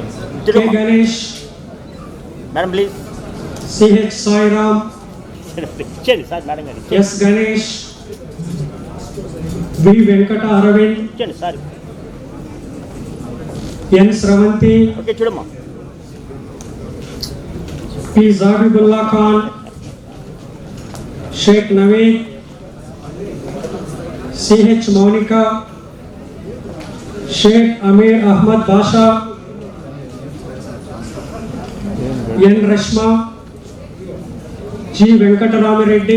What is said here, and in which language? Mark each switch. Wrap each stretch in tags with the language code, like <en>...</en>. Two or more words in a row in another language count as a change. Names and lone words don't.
<te>K. Ganesh,</te> <en>madam please</en> <te>C.H. Sairam, ఇచ్చేది సార్ మేడం గారు S. Ganesh, V. Venkata Aravind, ఇచ్చేయండి సార్ N. Sravanti, ఓకే చూడమ్మా P. Zabibullah Khan, Sheikh Naveed, C.H. Monica, Sheikh Amir Ahmad Basha, N. Rashma, G. Venkatarama Reddy,</te>